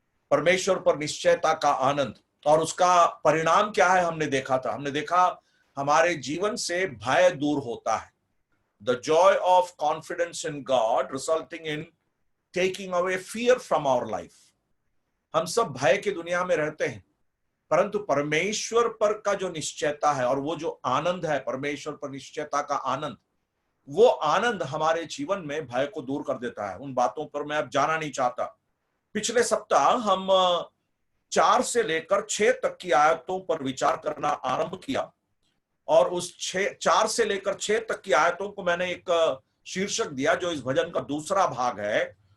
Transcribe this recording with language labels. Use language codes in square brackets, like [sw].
[hi] परमेश्वर पर निश्चयता का आनंद और उसका परिणाम क्या है हमने देखा था। हमने देखा हमारे जीवन से भय दूर होता है। [en] The joy of confidence in God resulting in taking away fear from our life. [hi] हम सब भय की दुनिया में रहते हैं, परंतु परमेश्वर पर का जो निश्चयता है और वो जो आनंद है, परमेश्वर पर निश्चयता का आनंद, वो आनंद हमारे जीवन में भय को दूर कर देता है। उन बातों पर मैं अब जाना नहीं चाहता। पिछले सप्ताह हम 4 से लेकर 6 तक की आयतों पर विचार करना आरंभ किया, और उस 4 से लेकर 6 तक की आयतों को मैंने एक शीर्षक दिया जो इस भजन का दूसरा भाग है।